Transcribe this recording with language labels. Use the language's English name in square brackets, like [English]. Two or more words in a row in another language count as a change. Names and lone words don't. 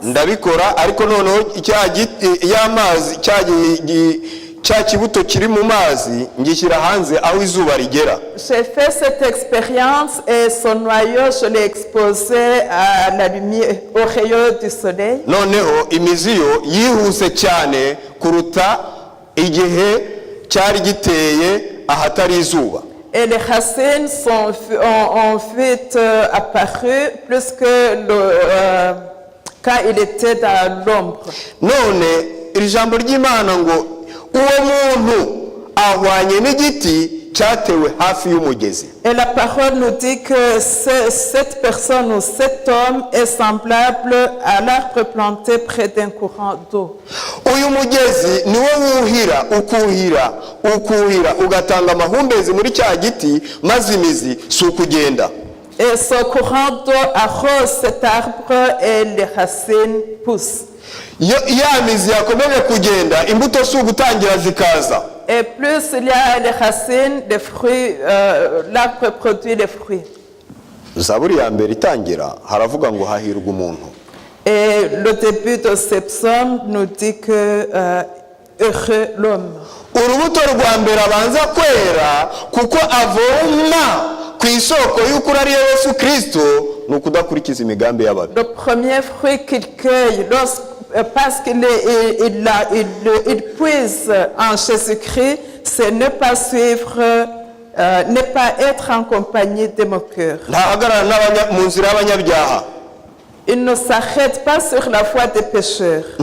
[Kinyarwanda] ndabikora, ariko noneho y'amazi cya kibuto kiri mu mazi ngishyira hanze aho izuba rigera. [French] J'ai fait cette expérience et son noyau, je l'ai exposé à la lumière, au rayon du soleil. [Kinyarwanda] noneho imizi yo yihuse cyane kuruta igihe cyari giteye ahatari izuba. [French] Et les racines ont vite apparu plus que quand il était dans l'ombre. [Kinyarwanda] none iri jambo ry'Imana ngo uwo muntu ahwanye n'igiti cyatewe hafi y'umugezi. [French] Et la parole nous dit que cette personne ou cet homme est semblable à l'arbre planté près d'un courant d'eau. [Kinyarwanda] Uyu mugezi niwo ukuhira ugatanga amahumbezi muri cya giti maze imizi si ukugenda. [French] Et ce courant d'eau arrose cet arbre et les racines poussent. [Kinyarwanda] Ya mizi yakomeje kugenda imbuto si ugutangira zikaza. [French] Et plus il y a les racines, les fruits, l'arbre produit les fruits. [Kinyarwanda] Zaburi ya mbere itangira haravuga ngo hahirwa umuntu. [French] Et le début de ce psaume nous dit que heureux l'homme. [Kinyarwanda] Urubuto rwa mbere abanza kwera kuko avoma ku isoko y'ukuri ari Yesu Kristo ni ukudakurikiza imigambi y'ababi. [French] Le premier fruit qu'il cueille parce qu'il puise en Jésus-Christ, c'est ne pas suivre, ne pas être en compagnie des moqueurs. Il ne s'arrête pas sur la voie des pécheurs.